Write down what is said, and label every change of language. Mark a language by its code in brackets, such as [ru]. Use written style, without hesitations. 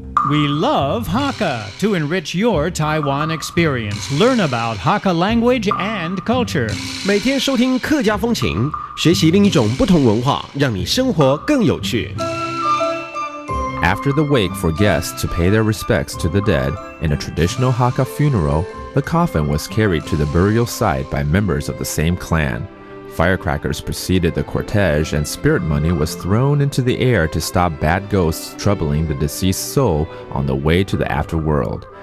[en] We love Hakka to enrich your Taiwan experience. Learn about Hakka language and culture. [zh] 每天收听客家风情，学习另一种不同文化，让你生活更有趣。 [en] After the wake for guests to pay their respects to the dead, in a traditional Hakka funeral, the coffin was carried to the burial site by members of the same clan. Firecrackers preceded the cortege and spirit money was thrown into the air to stop bad ghosts troubling the deceased soul on the way to the afterworld.